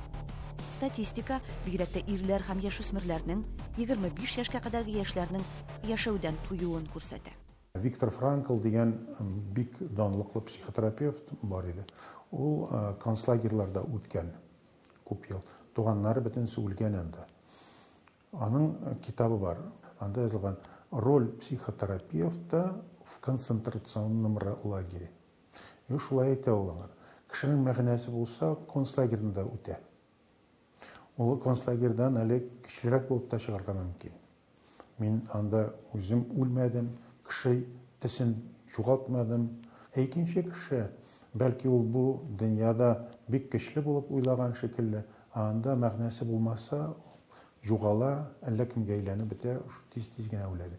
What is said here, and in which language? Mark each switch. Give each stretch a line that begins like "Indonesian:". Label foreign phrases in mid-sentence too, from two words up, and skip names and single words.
Tatar: Статистика бигрәк тә ирләр һәм яшүсмерләрнең 25 яшькә кадәрге яшьләрнең яшәүдән туюын күрсәтә. Виктор Франкл дигән бик данлыклы психотерапевт бар иде. Ул концлагерьларда үткән күп ел. Туганнары бөтенесе үлгән анда. Аның китабы бар. Анда язылган
Russian: роль психотерапевта в концентрационном лагере.
Tatar: И шулай әйтә ул аңа. кешенең мәгънәсе булса, концлагерьдә үтә. Ул концлагерьдән әле кечерәк булып та чыгарга мөмкин. Мин анда үзем үлмәдем, кеше тесен югалтмадым. Икенче кеше, бәлки ул бу дөньяда бик көчле булып уйлаган шикелле, анда мәгънәсе булмаса, югала, әллә кемгә әйләнеп бетә, тиз-тиз генә үләде.